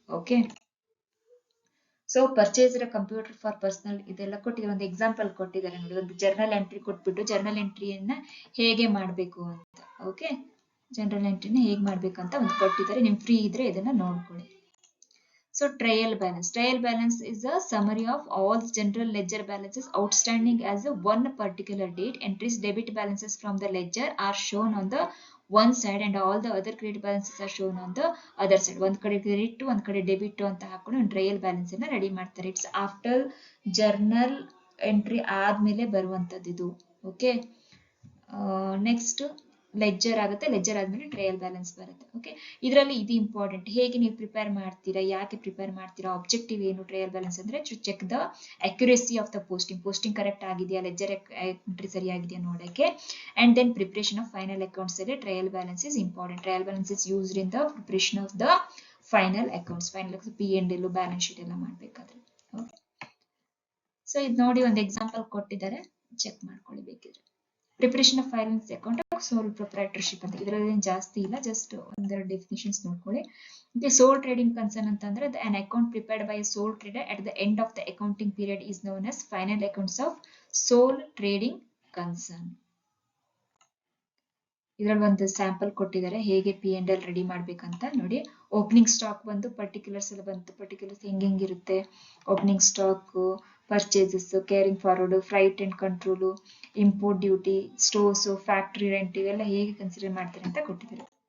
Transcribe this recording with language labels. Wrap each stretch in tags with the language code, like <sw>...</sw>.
<kn>Okay, so purchase computer for personal ಇದೆಲ್ಲ ಕೊಟ್ಟಿದ್ದಾರೆ, ಒಂದು ಎಕ್ಸಾಂಪಲ್ ಕೊಟ್ಟಿದ್ದಾರೆ ನೋಡಿ, ಒಂದು ಜರ್ನಲ್ ಎಂಟ್ರಿ ಕೊಟ್ಬಿಟ್ಟು ಜರ್ನಲ್ ಎಂಟ್ರಿಯನ್ನ ಹೇಗೆ ಮಾಡಬೇಕು ಅಂತ. ಓಕೆ, ಜನರಲ್ ಎಂಟ್ರಿನ ಹೇಗೆ ಮಾಡ್ಬೇಕಂತ ಒಂದು ಕೊಟ್ಟಿದ್ದಾರೆ, ನಿಮ್ ಫ್ರೀ ಇದ್ರೆ ಇದನ್ನ ನೋಡ್ಕೊಳ್ಳಿ.</kn> <en>So trial balance is a summary of all general ledger balances outstanding as a one particular date. Entries debit balances from the ledger are shown on the one side and all the other credit balances are shown on the other side.</en> <kn>ಒಂದ್ ಕಡೆ credit ಒಂದ್ ಕಡೆ debit ಅಂತ ಹಾಕೊಂಡು ಒಂದು trial balance ಅನ್ನ ready ಮಾಡ್ತಾರೆ. It's after journal entry ಆದ್ಮೇಲೆ ಬರುವಂತದ್ದು ಇದು. ಓಕೆ, ನೆಕ್ಸ್ಟ್ ಲೆಜ್ಜರ್ ಆಗುತ್ತೆ, ಲೆಜ್ಜರ್ ಆದ್ಮೇಲೆ ಟ್ರಯಲ್ ಬ್ಯಾಲೆನ್ಸ್ ಬರುತ್ತೆ. ಓಕೆ, ಇದರಲ್ಲಿ ಇದು ಇಂಪಾರ್ಟೆಂಟ್, ಹೇಗೆ ನೀವು ಪ್ರಿಪೇರ್ ಮಾಡ್ತೀರಾ, ಯಾಕೆ ಪ್ರಿಪೇರ್ ಮಾಡ್ತೀರಾ, ಆಬ್ಜೆಕ್ಟಿವ್ ಏನು ಟ್ರಯಲ್ ಬ್ಯಾಲೆನ್ಸ್ ಅಂದ್ರೆ</kn> <en>to check the accuracy of the posting</en> <kn>correct ಆಗಿದೆಯಾ, ಲೆಜ್ಜರ್ ಎಂಟ್ರಿ ಸರಿಯಾಗಿದೆಯಾ ನೋಡಕ್ಕೆ.</kn> <en>And then preparation of final accounts ಅಲ್ಲಿ trial balance is important. Trial balance is used in the preparation of the final accounts.</en> <kn>P&L balance sheet ಎಲ್ಲ ಮಾಡ್ಬೇಕಾದ್ರೆ. Okay, so ಇದು ನೋಡಿ ಒಂದು example ಕೊಟ್ಟಿದ್ದಾರೆ, ಚೆಕ್ ಮಾಡ್ಕೊಳ್ಳಿ ಬೇಕಿದ್ರೆ. Preparation of finance account soul proprietorship ಅಂತ, ಇದರಲ್ಲಿ ಜಾಸ್ತಿ ಇಲ್ಲ, ಜಸ್ಟ್ ಒಂದೆರಡು ಡೆಫಿನಿಷನ್ಸ್ ನೋಡ್ಕೊಳ್ಳಿ. ಮತ್ತೆ ಸೋಲ್ ಟ್ರೇಡಿಂಗ್ ಕನ್ಸರ್ನ್ ಅಂತಂದ್ರೆ</kn> <en>an account prepared by a sole trader at the end of the accounting period is known as final accounts of sole trading concern.</en> <kn>ಇದರಲ್ಲಿ ಒಂದು ಸ್ಯಾಂಪಲ್ ಕೊಟ್ಟಿದ್ದಾರೆ ಹೇಗೆ P&L ರೆಡಿ ಮಾಡ್ಬೇಕಂತ ನೋಡಿ. ಓಪನಿಂಗ್ ಸ್ಟಾಕ್ ಬಂದು ಪರ್ಟಿಕ್ಯುಲರ್ಸ್ ಎಲ್ಲ ಬಂತು, ಪರ್ಟಿಕ್ಯುಲರ್ಸ್ ಹೆಂಗಿರುತ್ತೆ, opening stock, purchases, carrying forward, freight and control, import duty, stores, factory rent ಇವೆಲ್ಲ ಹೇಗೆ ಕನ್ಸಿಡರ್ ಮಾಡ್ತಾರೆ ಅಂತ ಕೊಟ್ಟಿದ್ದಾರೆ.</kn>